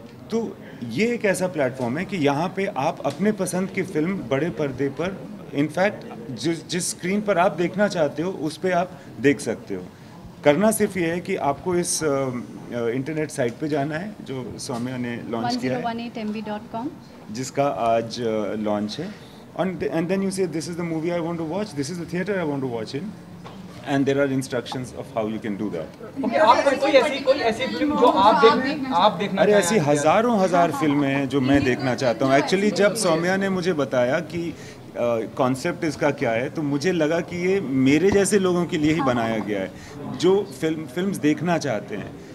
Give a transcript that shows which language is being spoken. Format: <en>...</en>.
<hi>तो ये एक ऐसा प्लेटफॉर्म है कि यहाँ पे आप अपने पसंद की फिल्म बड़े पर्दे पर, इनफैक्ट जिस स्क्रीन पर आप देखना चाहते हो उस पर आप देख सकते हो। करना सिर्फ ये है कि आपको इस इंटरनेट साइट पे जाना है जो सौम्या ने लॉन्च किया है, 1018mb.com, जिसका आज लॉन्च है।</hi> <en>And then you say this is the movie I want to watch, this is the theatre I want to watch in, and there are instructions of how you can do that.</en> <hi>Okay, आप कोई ऐसी film जो आप देखना अरे चाहें? ऐसी हज़ारों हज़ार फिल्में हैं जो मैं देखना चाहता हूँ. एक्चुअली जब सौम्या ने मुझे बताया कि कॉन्सेप्ट इसका क्या है, तो मुझे लगा कि ये मेरे जैसे लोगों के लिए ही बनाया गया है जो फिल्म्स देखना चाहते हैं.</hi>